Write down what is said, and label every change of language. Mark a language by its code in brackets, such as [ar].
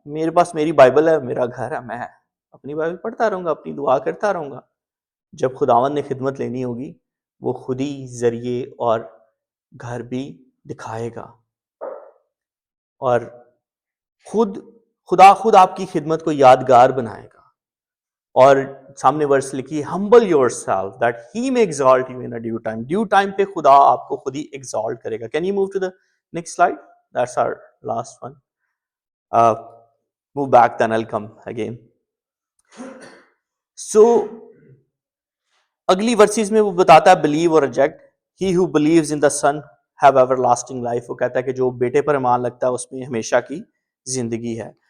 [ur] میرے پاس میری بائبل ہے، میرا گھر ہے، میں اپنی بائبل پڑھتا رہوں گا، اپنی دعا کرتا رہوں گا. جب خداوند نے خدمت لینی ہوگی وہ خود ہی ذریعے اور گھر بھی دکھائے گا، اور خدا خود آپ کی خدمت کو یادگار بنائے گا. اور سامنے ورس لکھی، [en] humble yourself that he may exalt you in a due time. [ur] Due time پہ خدا آپ کو خود ہی ایگزالٹ کرے گا. [en] Can you move to the next slide? That's our last one. Move back, then I'll come again. [ur] So اگلی versus میں وہ بتاتا ہے [en] believe or reject. He who believes in the Son have everlasting life. [ur] وہ کہتا ہے کہ جو بیٹے پر ایمان لگتا ہے اس میں ہمیشہ کی زندگی ہے.